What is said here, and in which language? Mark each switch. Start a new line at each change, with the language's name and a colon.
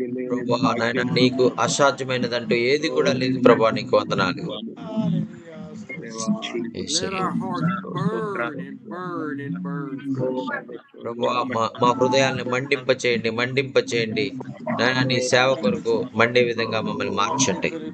Telugu: ప్రభువా నాయన నీకు అసాధ్యమైనదంటూ ఏది కూడా లేదు ప్రభువా, నీకు వందనాలు. hallelujah.
English: Let our hearts burn and burn and burn for you.
Telugu: ప్రభువా మా హృదయాల్ని మండింప చేయండి నాయన నీ సేవ కొరకు మండే విధంగా మమ్మల్ని మార్చండి.